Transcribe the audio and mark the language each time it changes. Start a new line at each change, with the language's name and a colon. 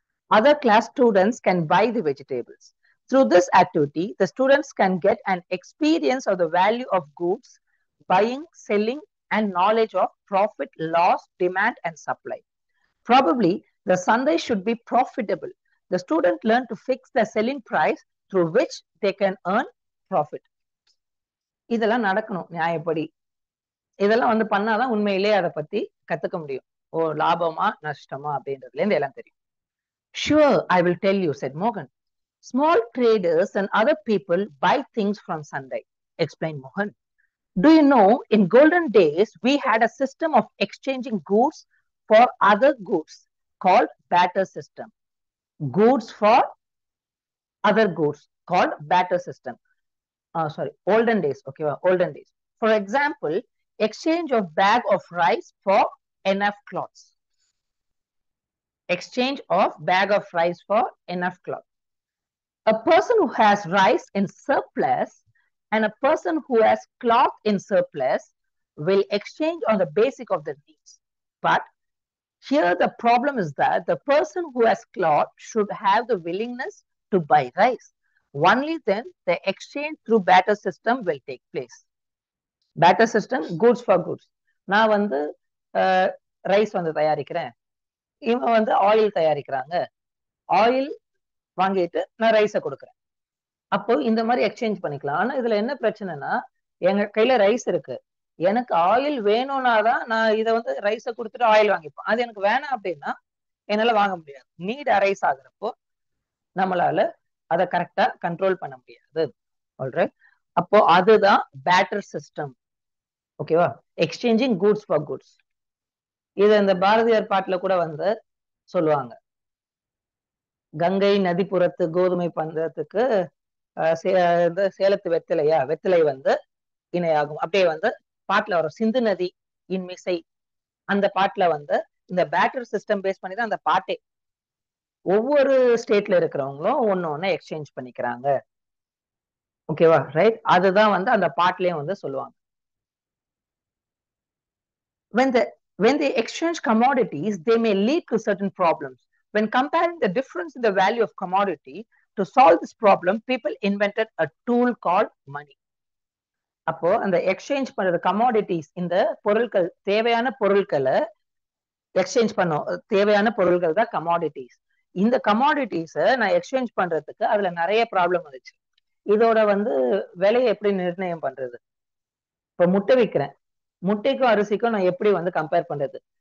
English: Other class students can buy the vegetables. Through this activity, the students can get an experience of the value of goods, buying, selling, and knowledge of profit, loss, demand, and supply. Probably, the Sunday should be profitable. The student learn to fix the selling price through which they can earn profit.
Tamil: இதெல்லாம் நடக்கணும் நியாயப்படி. இதெல்லாம் வந்து பண்ணாதான் உண்மையிலே அதை பத்தி கத்துக்க முடியும். ஓ, லாபமா நஷ்டமா அப்படின்றதுல இருந்து எல்லாம் தெரியும்.
English: Sure, I will tell you, said Mohan. Small traders and other people buy things from Sunday, explained Mohan. Do you know, in golden days, we had a system of exchanging goods for other goods called barter system. Goods for other goods called barter system. Olden days. Okay, olden days. For example, exchange of bag of rice for enough cloths. exchange of bag of rice for enough cloth. A person who has rice in surplus and a person who has cloth in surplus will exchange on the basic of their needs. But here the problem is that the person who has cloth should have the willingness to buy rice. Only then the exchange through barter system will take place. Barter system, goods for goods.
Tamil: நான் வந்து rice வந்து தயாரிக்கிறேன், இவங்க வந்து oil தயாரிக்கிறாங்க, oil வாங்கிட்டு நான் ரைஸை கொடுக்குறேன். அப்போ இந்த மாதிரி எக்ஸ்சேஞ்ச் பண்ணிக்கலாம். ஆனா இதுல என்ன பிரச்சனைனா, எங்க கையில ரைஸ் இருக்கு, எனக்கு ஆயில் வேணும்னா தான் நான் இதை வந்து ரைஸை கொடுத்துட்டு ஆயில் வாங்கிப்பேன். அது எனக்கு வேணாம் அப்படின்னா என்னால வாங்க முடியாது. நீட் அரைஸ் ஆகுறப்போ நம்மளால அதை கரெக்டா கண்ட்ரோல் பண்ண முடியாது. ஆல்ரைட், அப்போ அதுதான் பேட்டர் சிஸ்டம். ஓகேவா?
English: Exchanging goods for goods.
Tamil: இது இந்த பாரதியார் பாட்டுல கூட வந்து சொல்லுவாங்க, கங்கை நதிப்புறத்து கோதுமை பண்றதுக்கு சேலத்து வெத்திலையா, வெத்திலை வந்து இணையாகும். அப்படியே வந்து பாட்டுல வரும், சிந்து நதி இன்மிசை, அந்த பாட்டுல வந்து இந்த பேட்டர் சிஸ்டம் பேஸ் பண்ணி தான் அந்த பாட்டே. ஒவ்வொரு ஸ்டேட்ல இருக்கிறவங்களும் ஒன்னு எக்ஸ்சேஞ்ச் பண்ணிக்கிறாங்க. ஓகேவா? ரைட், அதுதான் வந்து அந்த பாட்டுலயும் வந்து சொல்லுவாங்க.
English: When they exchange commodities, they may lead to certain problems. When comparing the difference in the value of commodity, to solve this problem, people invented a tool called money.
Tamil: அப்போ அந்த exchange பண்றது commodities, இந்த பொருட்கள், தேவையான பொருட்களை exchange பண்ணோம், தேவையான பொருட்கள் தான் கமாடிட்டிஸ். இந்த கமாடிட்டிஸை நான் எக்ஸ்சேஞ்ச் பண்றதுக்கு அதுல நிறைய ப்ராப்ளம் வந்துச்சு. இதோட வந்து விலையை எப்படி நிர்ணயம் பண்றது? இப்போ முட்டை விற்கிறேன், முட்டைக்கும் அரிசிக்கும் நான் எப்படி வந்து கம்பேர் பண்றது?